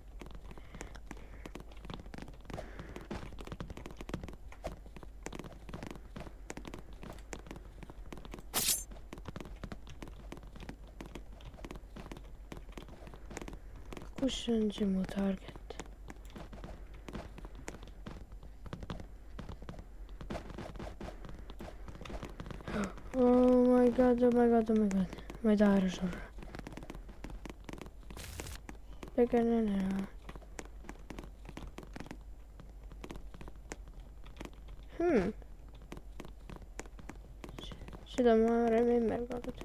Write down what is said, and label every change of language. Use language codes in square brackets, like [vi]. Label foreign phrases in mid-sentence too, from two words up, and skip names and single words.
[et] Kus on see mu target? [en] Oh my god. [et] Ma ei taha ära surra. Tegelen ära. Seda ma varem ei märganud.